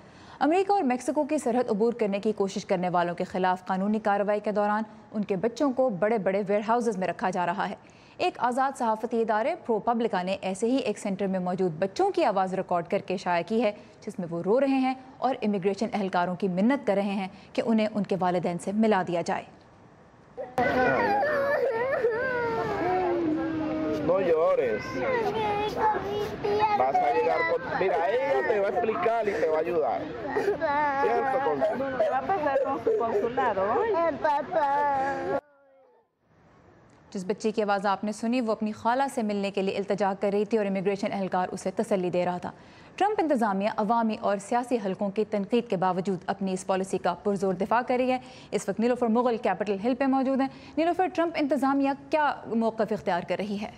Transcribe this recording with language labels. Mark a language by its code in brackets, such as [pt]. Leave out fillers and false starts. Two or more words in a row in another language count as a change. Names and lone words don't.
[ur] امریکہ اور میکسیکو کی سرحد عبور کرنے کی کوشش کرنے والوں کے خلاف قانونی کارروائی کے دوران ان کے بچوں کو بڑے بڑے ویئر ہاؤسز میں رکھا جا رہا ہے۔ ایک آزاد صحافتی ادارے ProPublica نے ایسے ہی ایک سینٹر میں موجود بچوں کی آواز ریکارڈ کر کے شائع کی ہے، جس میں وہ رو رہے ہیں اور امیگریشن اہلکاروں کی منت کر رہے ہیں کہ انہیں ان کے والدین سے ملا دیا جائے۔ [es] No llores. Vas a llegar con... Mira, ella te va a explicar y te va a ayudar. ¿Cierto, Consuelo? ¿Qué va a pasar con su consulado hoy? [ur] جس بچی کی آواز آپ نے سنی وہ اپنی خالہ سے ملنے کے لیے التجا کر رہی تھی اور امیگریشن اہلکار اسے تسلی دے رہا تھا۔ ٹرمپ انتظامیہ عوامی اور سیاسی حلقوں کی تنقید کے باوجود اپنی اس پالیسی کا پرزور دفاع کر رہی ہے۔ اس وقت نیلوفر مغل کیپٹل ہل پہ موجود ہیں۔ نیلوفر، ٹرمپ انتظامیہ کیا موقف اختیار کر رہی ہے؟